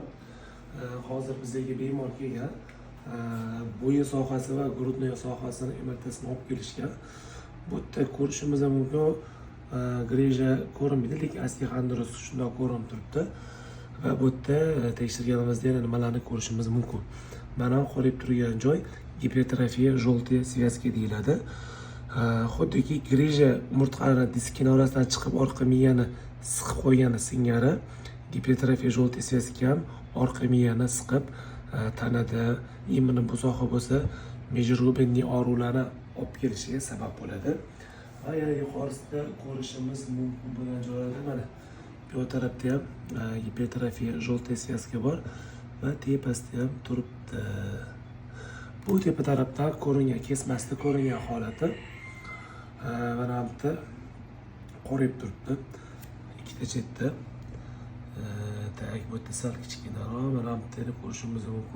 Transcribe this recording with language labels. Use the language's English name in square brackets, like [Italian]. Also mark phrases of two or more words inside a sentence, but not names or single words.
[Uzbek] Hozir bizga bemor kelgan. Bo'yin sohasi va grudnoy sohasini MRTsini olib kelishgan. Bu yerda ko'rishimiz mumkin. Greja ko'rinmaydi, lekin osteoxondroz shundoq ko'rinib turibdi. Va bu yerda tekshirganimizda yana nimalarni ko'rishimiz mumkin. Mana qorib turgan joy gipertrofiya [Russian] желтая связка [Uzbek] deyiladi. Xuddiki greja umurtqalar diskini orasidan chiqib orqa miyani siqib qo'ygani singari gipertrofiya [Russian] желтая связка [Uzbek] ham orqa miyani siqib tanada imini buzoqi bo'lsa межрубенный og'riqlarni olib kelishiga sabab bo'ladi. Va yana yuqorisida ko'rishimiz mumkin bo'lgan joylarda mana bu tarafda ham gipertrofiya [Russian] желтая связка [Uzbek] bor va tepasida ham turibdi. Bu tepa tarafdan ko'ringan, kesmasda ko'ringan holati mana bu yerda qorib turibdi. Ikkita chetda. Bu yerda sal kichkinaroq, mana bu yerda ko'rishimiz mumkin.